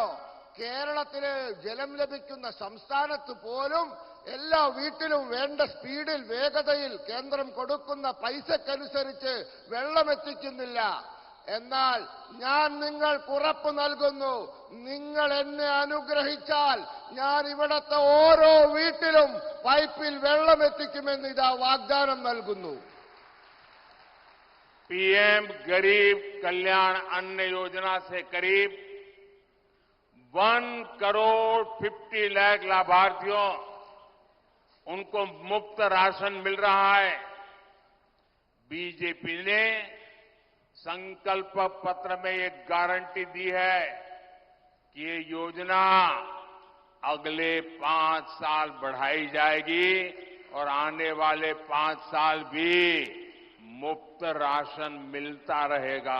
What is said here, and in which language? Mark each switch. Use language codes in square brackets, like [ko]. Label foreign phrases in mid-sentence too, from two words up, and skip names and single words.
[ml] കേരളത്തില് ജലം ലഭിക്കുന്ന സംസ്ഥാനത്ത് പോലും എല്ലാ വീട്ടിലും വേണ്ട സ്പീഡിൽ വേഗതയിൽ കേന്ദ്രം കൊടുക്കുന്ന പൈസക്കനുസരിച്ച് വെള്ളം എത്തിക്കുന്നില്ല. എന്നാൽ ഞാൻ നിങ്ങൾക്ക് ഉറപ്പ് നൽകുന്നു, നിങ്ങൾ എന്നെ അനുഗ്രഹിച്ചാൽ ഞാൻ ഇവിടത്തെ ഓരോ വീട്ടിലും പൈപ്പിൽ വെള്ളം എത്തിക്കുമെന്ന് ഇതാ വാഗ്ദാനം നൽകുന്നു. [hi] PM गरीब कल्याण अन्न योजना से करीब 1 करोड़ 50 लाख लाभार्थियों उनको मुफ्त राशन मिल रहा है। बीजेपी ने संकल्प पत्र में एक गारंटी दी है कि ये योजना अगले 5 साल बढ़ाई जाएगी और आने वाले 5 साल भी मुफ्त राशन मिलता रहेगा।